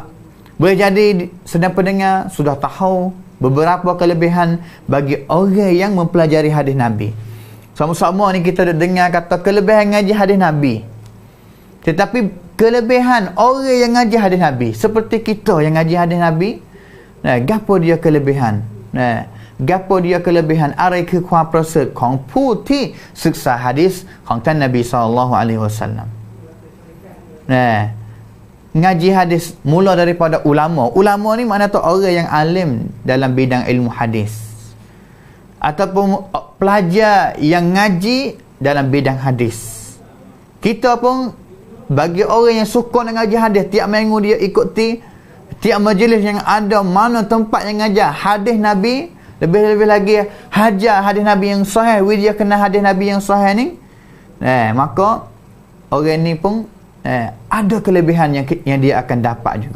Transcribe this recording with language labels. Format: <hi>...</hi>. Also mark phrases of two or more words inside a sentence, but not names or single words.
<ms>Boleh jadi sedang pendengar sudah tahu beberapa kelebihan bagi orang yang mempelajari hadis Nabi. Sama-sama ni kita dengar kata kelebihan ngaji hadis Nabi. Tetapi kelebihan orang yang ngaji hadis Nabi, seperti kita yang ngaji hadis Nabi, gapo dia kelebihan? Gapo dia kelebihan?</ms> <th>อะไรคือความประเสริฐของผู้ที่ศึกษาหะดีษของท่านนบีศ็อลลัลลอฮุอะลัยฮิวะซัลลัม.</th> <ms>Ngaji hadis mula daripada ulama. Ulama ni makna tu orang yang alim dalam bidang ilmu hadis, ataupun pelajar yang ngaji dalam bidang hadis. Kita pun bagi orang yang suka nak ngaji hadis, tiap minggu dia ikuti tiap majlis yang ada, mana tempat yang ngajar hadis Nabi, lebih-lebih lagi hajar hadis Nabi yang sahih, dia kena hadis Nabi yang sahih ni, maka orang ni pun ada kelebihan yang dia akan dapat juga.</ms>